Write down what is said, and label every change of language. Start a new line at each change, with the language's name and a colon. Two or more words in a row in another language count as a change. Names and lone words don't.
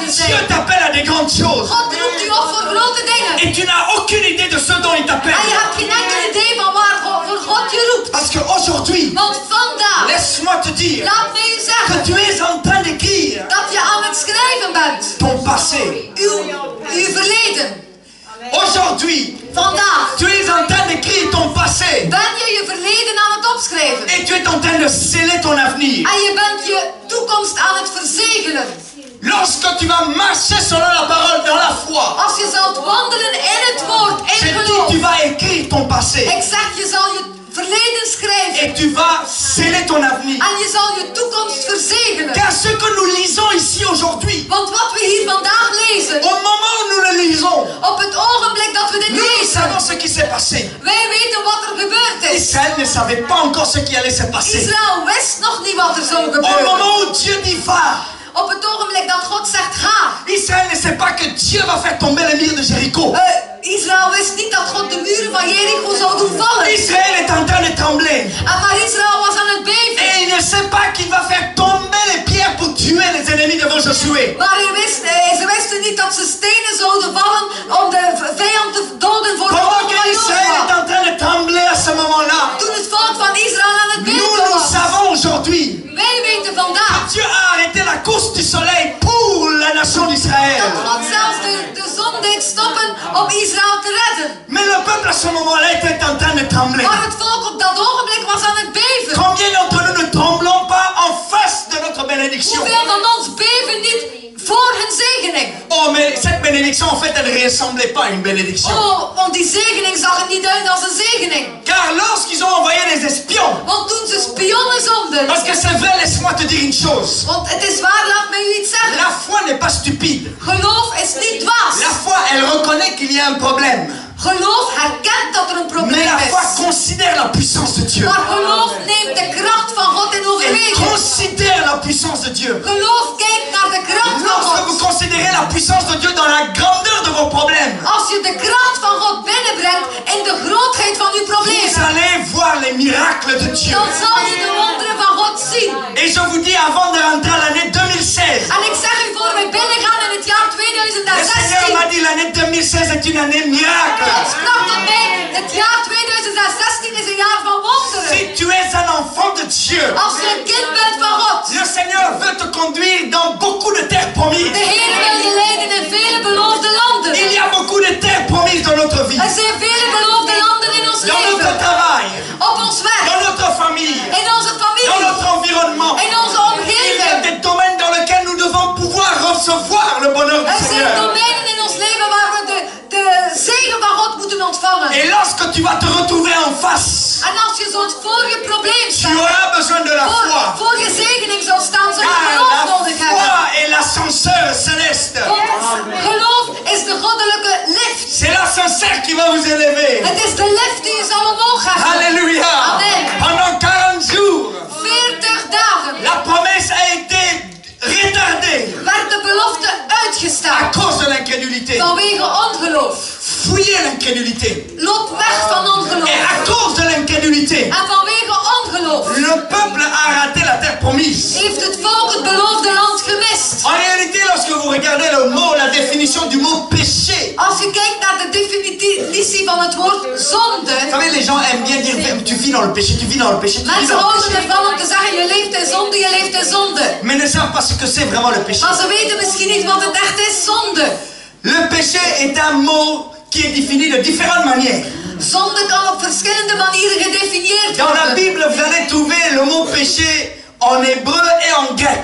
French: Dieu
Dutch: zijn.
French: t'appelle à des grandes choses
Dutch: God roept u op voor grote dingen.
French: et tu n'as aucune idée de ce dont il
Dutch: En je
French: t'appelle.
Dutch: hebt geen enkel idee van waarvoor God je roept.
French: Parce qu'aujourd'hui,
Dutch: Want vandaag,
French: laisse-moi te dire
Dutch: laat mij u
French: que
Dutch: zeggen,
French: tu es en train d'écrire
Dutch: dat je aan het schrijven bent.
French: ton passé.
Dutch: Uw verleden.
French: Aujourd'hui,
Dutch: Vandaag
French: tu es en train d'écrire ton passé
Dutch: ben je je verleden aan het opschrijven.
French: et tu es en train de sceller ton avenir.
Dutch: En je bent je toekomst aan het verzegelen.
French: Lorsque tu vas marcher selon la parole dans la foi,
Dutch: Als je zult wandelen in het woord, in
French: je dis
Dutch: geloof.
French: tu vas écrire ton passé
Dutch: Ik zeg, je zal je verleden schrijven.
French: et tu vas sceller ton avenir.
Dutch: En je zal je toekomst verzegelen.
French: Car ce que nous lisons ici aujourd'hui,
Dutch: Want wat we hier vandaag lezen,
French: au moment où nous le lisons,
Dutch: op het ogenblik dat we dit
French: nous savons
Dutch: lezen,
French: ce qui s'est passé.
Dutch: wij weten wat er gebeurd is.
French: Israël ne savait pas encore ce qui allait se passer.
Dutch: Israël wist nog niet wat er zou
French: Au
Dutch: gebeuren.
French: moment où Dieu dit va,
Dutch: Op het ogenblik dat God zegt ga.
French: Israël ne sait pas que Dieu va faire tomber les murs de Jéricho.
Dutch: Israël wist niet dat God de muren van Jericho zou doen vallen.
French: Israël est en train de trembler.
Dutch: Maar Israël was aan het beven.
French: Et il ne sait pas qu'il va faire tomber les pierres pour tuer les ennemis devant Josué.
Dutch: Maar ze wisten niet dat ze stenen zouden vallen om de vijand te doden voor de
French: Pendant
Dutch: volk
French: que
Dutch: van
French: Israël est
Dutch: Jozua.
French: en train de trembler à ce moment-là,
Dutch: Toen het volk van Israël aan het
French: nous
Dutch: beven was.
French: savons aujourd'hui
Dutch: Wij weten vandaag
French: que Dieu a arrêté la course du soleil pour la nation d'Israël.
Dutch: dat God zelfs de zon deed stoppen om Israël te redden.
French: Mais le peuple à ce moment-là était en train de trembler.
Dutch: Maar het volk op dat ogenblik was aan het beven.
French: Combien d'entre nous ne tremblons pas en face de notre bénédiction?
Dutch: Hoeveel van ons beven niet voor hun zegening?
French: oh, mais cette bénédiction, en fait, elle ne ressemblait pas à une bénédiction.
Dutch: Oh, want die zegening zag er niet uit als een zegening.
French: Car lorsqu'ils ont envoyé les espions,
Dutch: Want toen ze spionnen zonden.
French: parce que c'est vrai, laisse-moi te dire une chose.
Dutch: Want het is waar, laat mij u iets zeggen.
French: La foi n'est pas stupide.
Dutch: Geloof is niet dwaas.
French: La foi, elle reconnaît qu'il y a un problème.
Dutch: Geloof herkent dat er een
French: Mais
Dutch: probleem
French: la foi
Dutch: is.
French: considère la puissance de Dieu.
Dutch: Maar geloof neemt de kracht van God in
French: Elle
Dutch: overweging.
French: considère la puissance de Dieu.
Dutch: Geloof kijkt naar de kracht van
French: Lorsque vous
Dutch: God.
French: considérez la puissance de Dieu dans la grandeur de vos problèmes,
Dutch: Als je de kracht van God binnenbrengt in de grootheid van uw
French: vous
Dutch: problemen,
French: allez voir les miracles de Dieu.
Dutch: dan zal je de wonderen van God zien.
French: Et je vous dis, avant de rentrer à l'année 2016,
Dutch: En ik zeg u voor we binnengaan in het jaar
French: le Seigneur
Dutch: 2016.
French: m'a dit l'année 2016 est une année miracle.
Dutch: God sprak tot mij, het jaar 2016 is een jaar van wonderen.
French: Si tu es un enfant de Dieu,
Dutch: Als je een kind bent van God,
French: le Seigneur veut te conduire dans beaucoup de terres promises.
Dutch: de Heer wil je leiden in vele beloofde landen.
French: Il y a beaucoup de terres promises dans notre vie,
Dutch: Er zijn vele beloofde landen in ons
French: dans notre
Dutch: leven,
French: travail,
Dutch: op ons werk,
French: dans notre famille,
Dutch: in onze
French: dans
Dutch: familie,
French: notre environnement.
Dutch: in onze
French: Il y a
Dutch: omgeving.
French: des domaines dans lesquels nous devons pouvoir recevoir le bonheur du
Dutch: Er zijn
French: Seigneur.
Dutch: domeinen in ons leven waar we de zegen van God moeten ontvangen.
French: Et lorsque tu vas te retrouver en face,
Dutch: En als je zo'n voor je probleem
French: tu
Dutch: staat,
French: auras besoin de la foi.
Dutch: voor je zegening zal staan, zul je
French: Car
Dutch: geloof
French: la
Dutch: nodig hebben.
French: foi est l'ascenseur céleste.
Dutch: Want geloof is de goddelijke lift.
French: C'est l'ascenseur qui va vous élever.
Dutch: Het is de lift die je zal omhoog gaan.
French: Alléluia.
Dutch: Amen.
French: Pendant 40 jours,
Dutch: 40 dagen
French: la promesse a été retardée
Dutch: werd de belofte
French: à
Dutch: uitgesteld
French: cause de l'incrédulité.
Dutch: vanwege ongeloof.
French: Fouillez l'incrédulité.
Dutch: Loop weg van ongeloof.
French: Et à cause de l'incrédulité,
Dutch: En vanwege ongeloof
French: le peuple a raté la terre promise.
Dutch: heeft het volk het beloofde land gemist.
French: En réalité, lorsque vous regardez le mot, la définition du mot péché,
Dutch: Als je kijkt naar de definitie van het woord zonde,
French: vous savez, les gens aiment bien dire tu vis dans le péché, tu vis dans le péché, tu vis
Dutch: mensen
French: dans le
Dutch: houden
French: péché.
Dutch: ervan om te zeggen je leeft in zonde, je leeft in zonde.
French: Mais ne savent pas ce que c'est vraiment le péché.
Dutch: Maar ze weten misschien niet wat het echt is, zonde.
French: Le péché est un mot qui est défini de différentes manières.
Dutch: Zonde kan op verschillende manieren gedefinieerd
French: Dans la
Dutch: worden.
French: Bible, vous allez trouver le mot péché en hébreu et en grec.